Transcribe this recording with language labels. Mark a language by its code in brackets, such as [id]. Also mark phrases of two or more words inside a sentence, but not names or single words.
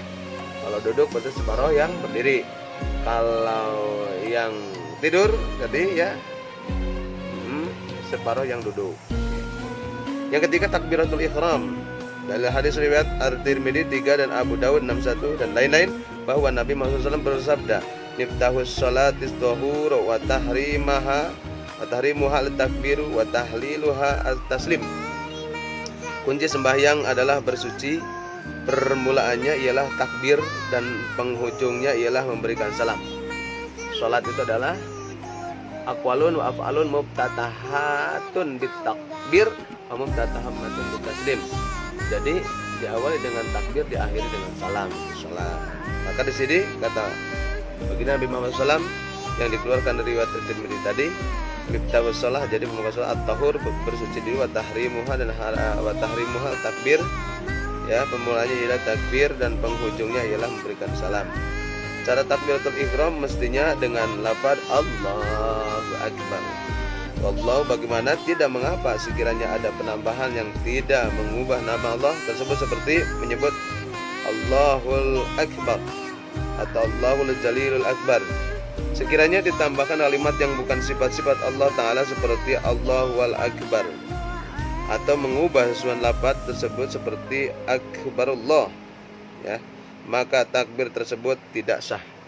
[ms] Kalau duduk berarti separuh yang berdiri. Kalau yang tidur jadi ya separuh yang duduk. Yang ketiga takbiratul ihram. Dari hadis riwayat At-Tirmidzi 3 dan Abu Dawud 61 dan lain-lain bahwa Nabi Muhammad SAW bersabda, [ar] "مفتاح الصلاة الطهور وتحريمها وتحريمها التكبير وتحليلها التسليم." [ms] Kunci sembahyang adalah bersuci. Permulaannya ialah takbir dan penghujungnya ialah memberikan salam. Salat itu adalah [ar] أقوال وأفعال مفتتحة بالتكبير ومختتمة بالتسليم. [ms] Jadi diawali dengan takbir, diakhiri dengan salam. Salat. Maka di sini kata baginda Nabi Muhammad SAW yang dikeluarkan dari riwayat Tirmidzi tadi, [ar] مفتاح الصلاة, [ms] jadi pembuka salat at-tahur, bersuci diri, [ar] وتحريمها [ms] dan [ar] وتحريمها تكبير, [ms] ya, pemulanya ialah takbir dan penghujungnya ialah memberikan salam. Cara takbiratul ihram mestinya dengan lafaz [ar] الله أكبر. [ms] Wallahu, bagaimana tidak mengapa sekiranya ada penambahan yang tidak mengubah nama Allah tersebut seperti menyebut [ar] الله الأكبر [ms] atau [ar] الله الجليل الأكبر. [ms] Sekiranya ditambahkan kalimat yang bukan sifat-sifat Allah Ta'ala seperti [ar] الله الأكبر, [ms] atau mengubah susunan lafaz tersebut seperti Akbarullah, ya, maka takbir tersebut tidak sah.